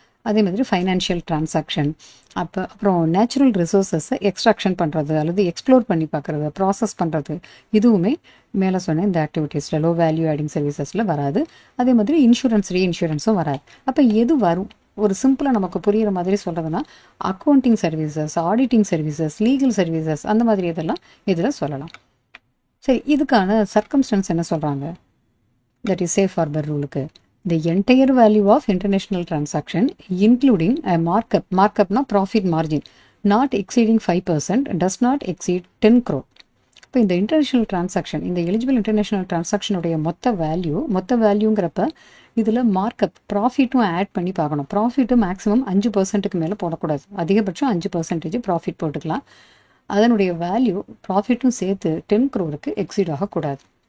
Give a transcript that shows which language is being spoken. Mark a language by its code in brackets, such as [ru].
[ta] அதே மாதிரி financial transaction, அப்புறம் நேச்சுரல் ரிசோர்ஸஸை எக்ஸ்ட்ராக்ஷன் பண்ணுறது அல்லது எக்ஸ்ப்ளோர் பண்ணி பார்க்குறது, ப்ராசஸ் பண்ணுறது, இதுவுமே மேலே சொன்ன இந்த ஆக்டிவிட்டீஸில் லோ வேல்யூ ஆடிங் சர்வீசஸில் வராது. அதே மாதிரி இன்சூரன்ஸ் ரீஇன்சூரன்ஸும் வராது. அப்போ எது வரும்? ஒரு சிம்பிளாக நமக்கு புரிகிற மாதிரி சொல்கிறதுனா accounting services, auditing services, legal services, அந்த மாதிரி இதெல்லாம் இதில் சொல்லலாம். சரி, இதுக்கான சர்க்கம்ஸ்டன்ஸ் என்ன சொல்கிறாங்க? [en] That is safe harbour ரூலுக்கு the entire value of international transaction including a markup profit margin not exceeding 5% does not exceed 10 crore. [ta] இப்போ இந்த இன்டர்நேஷ்னல் டிரான்சாக்ஷன், இந்த எலிஜிபிள் இன்டர்நேஷ்னல் டிரான்சாக்ஷனுடைய மொத்த வேல்யூங்கிறப்ப இதில் மார்க்கப் ப்ராஃபிட்டும் ஆட் பண்ணி பார்க்கணும். ப்ராஃபிட்டும் மேக்ஸிமம் 5%க்கு மேலே போடக்கூடாது. அதிகபட்சம் 5% ப்ராஃபிட் போட்டுக்கலாம். அதனுடைய வேல்யூ ப்ராஃபிட்டும் சேர்த்து 10 crore எக்ஸீட் ஆகக்கூடாது.